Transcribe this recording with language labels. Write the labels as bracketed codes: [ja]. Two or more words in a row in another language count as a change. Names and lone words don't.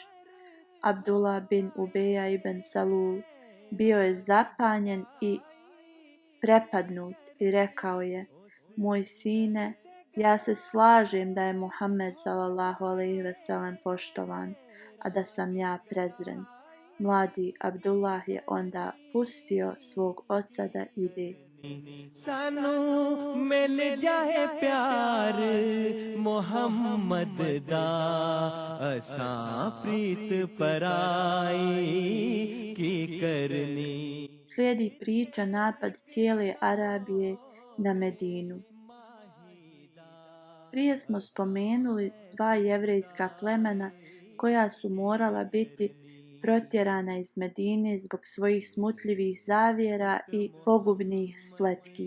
[bs] Abdullah bin Ubeja ibn Salul bio je zapanjen i prepadnut i rekao je: Moj sine, ja se slažem da je Muhammed [ar] صلى الله عليه وسلم [bs] poštovan, a da sam ja prezren. Mladi Abdullah je onda pustio svog oca da ide. [pa] سانوں مل جائے پیار محمد دا اساں پریت پرائی کی کرنی. [bs] Slijedi priča napad cijele Arabije na Medinu. Prije smo spomenuli dva jevrejska plemena koja su morala biti protjerana iz Medine zbog svojih smutljivih zavjera i pogubnih spletki.